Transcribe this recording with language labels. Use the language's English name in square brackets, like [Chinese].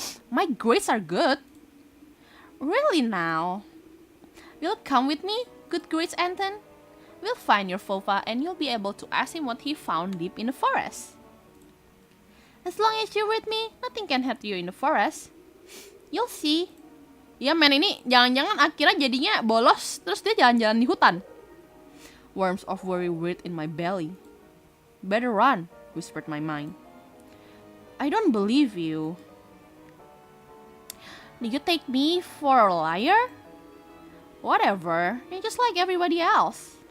[English] My grades are good. Really now? Will you come with me? Good grades, Anton? We'll find your Fofa and you'll be able to ask him what he found deep in the forest. As long as you're with me, nothing can hurt you in the forest. You'll see. [Indonesian] Ya men, ini jangan-jangan akhirnya jadinya bolos terus dia jalan-jalan di hutan. [English] Worms of worry writhed in my belly. Better run, whispered my mind. I don't believe you. Did you take me for a liar? Whatever, you're just like everybody else.